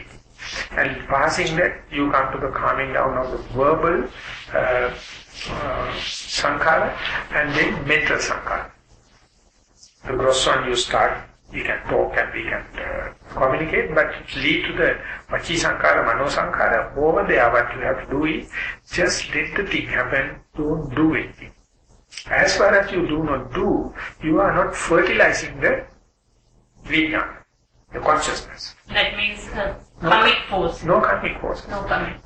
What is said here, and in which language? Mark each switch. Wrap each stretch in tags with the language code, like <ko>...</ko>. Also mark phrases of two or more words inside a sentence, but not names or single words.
<en>And passing that, you come to the calming down of the verbal sankhara and then mental sankhara. The gross one you start, we can talk and we can communicate, but lead to the</en> <pi>vachi sankhara, mano sankhara.</pi> <en>Over there, what you have to do is just let the thing happen, don't do anything. As far as you do not do, you are not fertilizing the vijnana, the consciousness. That means karmic force. No karmic force.</en>